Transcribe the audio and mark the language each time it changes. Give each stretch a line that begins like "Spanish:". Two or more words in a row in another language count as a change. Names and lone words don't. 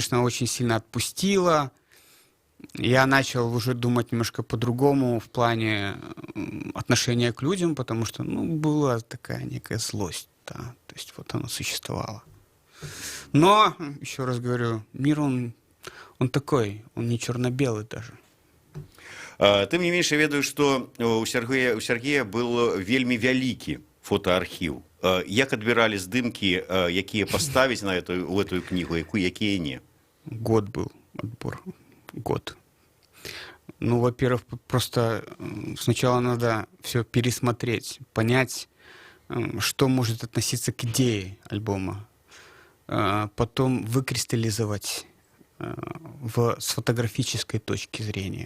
Russian: Я, конечно, очень сильно отпустила. я начал уже думать немножко по-другому в плане отношения к людям, потому что, ну, была такая некая злость, да, то есть вот она существовала. Но, еще раз говорю, мир, он такой, он не черно-белый даже.
Belarusian: Тым не менш, я ведаю, што у Сергея был вельмі вялікі фотоархіў. Як адбіралі здымкі, якія паставіць на эту кнігу, якія не?
Russian: Год был отбор. Год. Ну, во-первых, просто сначала надо все пересмотреть, понять, что может относиться к идее альбома. Потом выкристаллизовать с фотографической точки зрения.